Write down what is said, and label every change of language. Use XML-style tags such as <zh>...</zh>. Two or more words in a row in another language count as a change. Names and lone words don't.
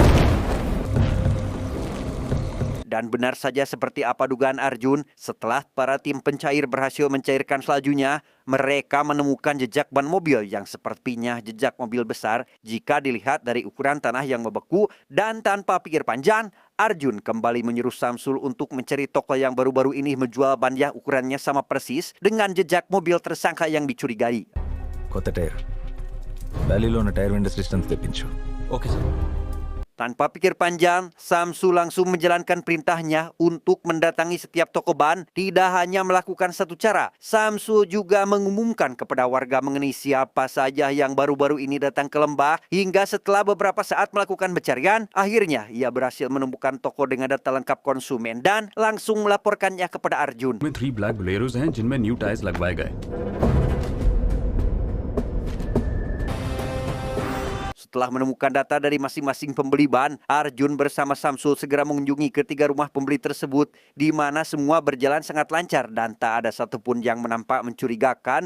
<id>Dan benar saja seperti apa dugaan Arjun, setelah para tim pencair berhasil mencairkan saljunya, mereka menemukan jejak ban mobil yang sepertinya jejak mobil besar. Jika dilihat dari ukuran tanah yang membeku dan tanpa pikir panjang, Arjun kembali menyuruh Samsul untuk mencari toko yang baru-baru ini menjual ban yang ukurannya sama persis dengan jejak mobil tersangka yang dicurigai.</id> <te>కొత్త టైర్ వ్యాలీలో ఉన్న</te> <en>tyre window systems</en> <te>తెప్పించు</te> <en>okay sir</en> <id>Tanpa pikir panjang, Samsul langsung menjalankan perintahnya untuk mendatangi setiap toko ban. Tidak hanya melakukan satu cara, Samsul juga mengumumkan kepada warga mengenai siapa saja yang baru-baru ini datang ke lembah. Hingga setelah beberapa saat melakukan pencarian, akhirnya ia berhasil menemukan toko dengan data lengkap konsumen dan langsung melaporkannya kepada Arjun.</id> <hi>में 3</hi> <en>black Boleros</en> <hi>हैं जिनमें</hi> <en>new tyres</en> <hi>लगवाए गए।</hi> <id>Setelah menemukan data dari masing-masing pembeli ban, Arjun bersama Samsul segera mengunjungi ketiga rumah pembeli tersebut, di mana semua berjalan sangat lancar dan tak ada satupun yang menampak mencurigakan.</id>